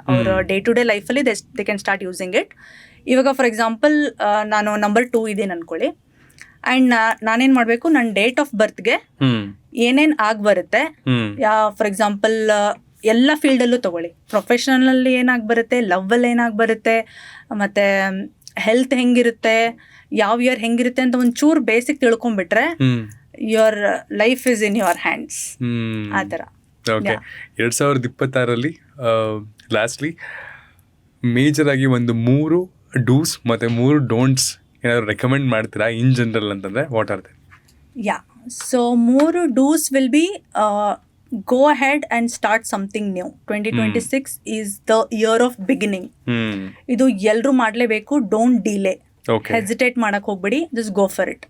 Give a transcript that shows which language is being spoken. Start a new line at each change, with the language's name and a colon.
Kannada: ಅವ್ರ day to day ಲೈಫಲ್ಲಿ
English: They can start using it.
Kannada: ಇವಾಗ ಫಾರ್ ಎಕ್ಸಾಂಪಲ್ ನಾನು ನಂಬರ್ 2 ಇದ್ದೀನಿ ಅನ್ಕೊಳ್ಳಿ, ಆ್ಯಂಡ್ ನಾನೇನು ಮಾಡಬೇಕು, ನನ್ನ ಡೇಟ್ ಆಫ್ ಬರ್ತ್ಗೆ ಏನೇನು ಆಗಿ ಬರುತ್ತೆ, ಫಾರ್ ಎಕ್ಸಾಂಪಲ್ ಎಲ್ಲ ಫೀಲ್ಡಲ್ಲೂ ತಗೊಳ್ಳಿ, ಪ್ರೊಫೆಷನಲಲ್ಲಿ ಏನಾಗಿ ಬರುತ್ತೆ, ಲವ್ವಲ್ಲಿ ಏನಾಗಿ ಬರುತ್ತೆ, ಮತ್ತು ಹೆಲ್ತ್ ಹೆಂಗಿರುತ್ತೆ, ಯಾವ ಇಯರ್ ಹೆಂಗಿರುತ್ತೆ ಅಂತ ಒಂಚೂರು basic ತಿಳ್ಕೊಂಡ್ಬಿಟ್ರೆ
English: Your life is in your hands.
Kannada: ಆ ಥರ. 2026 ಲಾಸ್ಟ್ಲಿ ಮೇಜರ್ ಆಗಿ ಒಂದು 3 ಡೂಸ್ ಮತ್ತು 3 ಡೋಂಟ್ಸ್ ಏನಾದ್ರು ರೆಕಮೆಂಡ್ ಮಾಡ್ತೀರಾ ಇನ್ ಜನರಲ್ ಅಂತಂದ್ರೆ
English: What are they? Yeah. So 3 do's will be go ahead and start something new. 2026 is the year of beginning.
Kannada: ಇದು ಎಲ್ಲರೂ ಮಾಡಲೇಬೇಕು.
English: don't delay, hesitate
Kannada: ಮಾಡಕ್ ಹೋಗ್ಬೇಡಿ,
English: Just go for it.